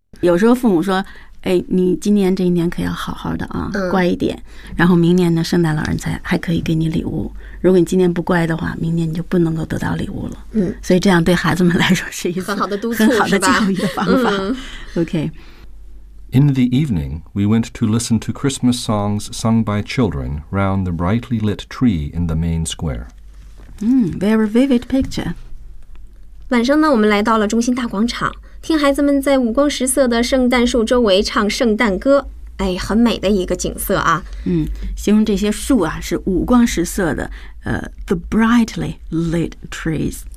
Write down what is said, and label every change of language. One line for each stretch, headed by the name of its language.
Chinese: 有时候父母说，哎，你今年这一年可要好好的啊，乖一点。然后明年呢，圣诞老人才还可以给你礼物。如果你今年不乖的话，明年你就不能够得到礼物了。所以这样对孩子们来说是一次很好的督促，很好的教育的方法。OK.
English: In the evening, we went to listen to Christmas songs sung by children round the brightly lit tree in the main square. Very vivid picture.
Chinese: 晚上呢，我们来到了中心大广场。听孩子们在五光十色的圣诞树周围唱圣诞歌，哎，很美的一个景色啊。形容这些树啊是五光十色的，
English: the brightly lit trees。